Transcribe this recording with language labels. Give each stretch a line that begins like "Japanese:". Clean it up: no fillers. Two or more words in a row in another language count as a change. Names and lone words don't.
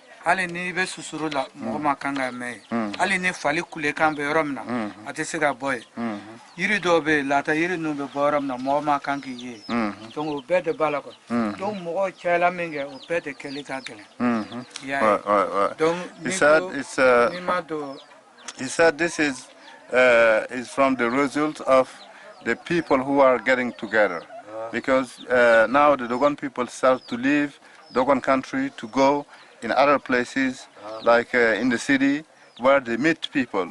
Bambara: hali ni be susuru la mɔgɔ ma kan ka mɛn hali ni fali kulekan bɛ yɔrɔ min na a tɛ se ka bɔ yen yiri dɔw bɛ yen lata yiri ninnu bɛ bɔ yɔrɔ min na mɔgɔ ma kan k'i ye donc o bɛɛ de b'a la quoi donc mɔgɔw cayala min kɛ o bɛɛ de kɛli ka gɛlɛn i y'a ye donc n'i ma don.
English: He said this is from the result of the people who are getting together. Because now the Dogon people start to leave Dogon country to go in other places, like in the city, where they meet people.